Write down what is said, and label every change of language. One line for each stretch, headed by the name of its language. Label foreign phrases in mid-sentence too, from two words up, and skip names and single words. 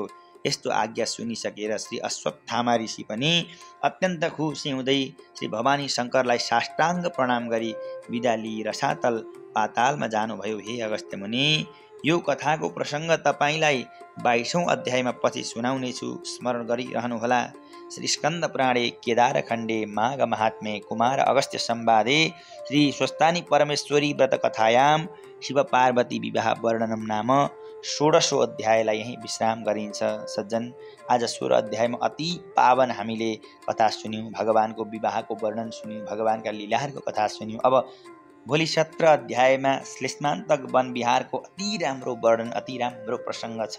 Nepali: यस्तो आज्ञा सुनिसकेर श्री अश्वत्थामा ऋषि पनि अत्यन्त खुसी हुँदै श्री भवानी शङ्करलाई साष्टाङ्ग प्रणाम गरी बिदा लिई रसातल पातालमा जानुभयो। हे अगस्त्य मुनि, यो कथाको प्रसङ्ग तपाईँलाई 22औं अध्यायमा पछि सुनाउनेछु, स्मरण गरिरहनुहोला।
Sanskrit: श्री स्कन्द पुराणे केदार खण्डे माघ महात्म्ये कुमार अगस्त्य संवादे श्री स्वस्तानी परमेश्वरी व्रत कथायाम शिव पार्वती विवाह वर्णनम नाम
Nepali: 16औं अध्यायलाई यही विश्राम गरिन्छ। सज्जन, आज 16 अध्यायमा अति पावन हामीले कथा सुन्यौँ, भगवानको विवाहको वर्णन सुन्यौँ, भगवानका लीलाहरूको कथा सुन्यौँ। अब भोलि 17 अध्यायमा श्लेष्मान्तक वन विहारको अति राम्रो वर्णन, अति राम्रो प्रसङ्ग छ।